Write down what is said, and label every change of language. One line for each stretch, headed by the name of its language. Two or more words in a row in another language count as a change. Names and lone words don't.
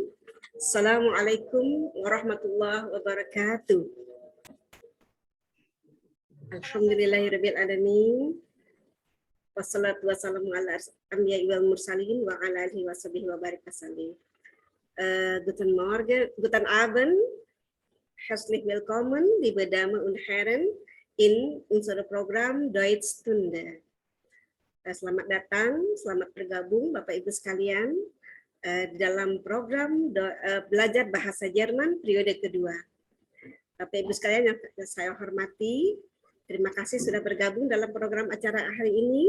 Arabic: السلام عليكم ورحمة الله وبركاته. الحمد لله رب العالمين. والصلاة والسلام على الأنبياء والمرسلين وعلى آله وصحبه وبارك وسلم.
German: Guten Morgen, guten Abend. Herzlich willkommen, liebe Damen und Herren, in unser Program Deutsch Stunde.
Indonesian: Selamat datang, selamat bergabung Bapak Ibu sekalian di dalam program belajar bahasa Jerman periode kedua. Bapak Ibu sekalian yang saya hormati, terima kasih sudah bergabung dalam program acara hari ini.